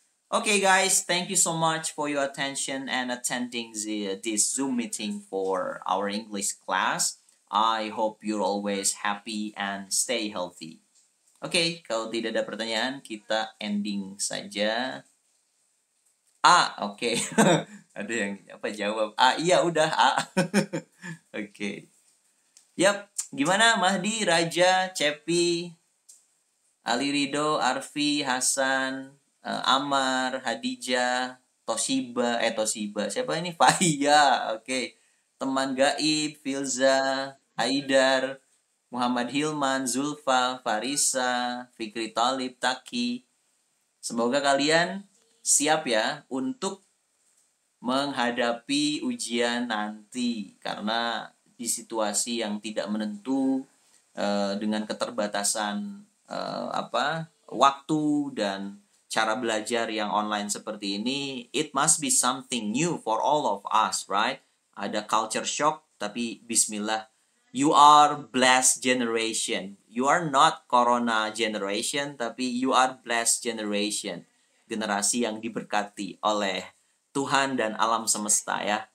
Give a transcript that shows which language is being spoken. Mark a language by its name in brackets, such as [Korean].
[English] Okay guys, thank you so much for your attention and attending this Zoom meeting for our English class. I hope you're always happy and stay healthy. [Indonesian] Oke, kalau tidak ada pertanyaan, kita ending saja. Oke. Ada yang jawab. Iya udah Oke. Yap, gimana Mahdi, Raja, Cepi, Ali Rido, Arfi, Hasan, Amar, Hadijah, Toshiba. Siapa ini? Fahia. Oke. Teman Gaib, Filza, Haidar, Muhammad Hilman, Zulfa, Farisa, Fikri Talib, Taki. Semoga kalian siap ya untuk menghadapi ujian nanti, karena di situasi yang tidak menentu, dengan keterbatasan waktu dan cara belajar yang online seperti ini, [English] it must be something new for all of us, right? [Indonesian] Ada [English] culture shock, [Indonesian] tapi bismillah, [English] you are blessed generation. You are not corona generation, [Indonesian] tapi [English] you are blessed generation. [Indonesian] Generasi yang diberkati oleh Tuhan dan alam semesta ya.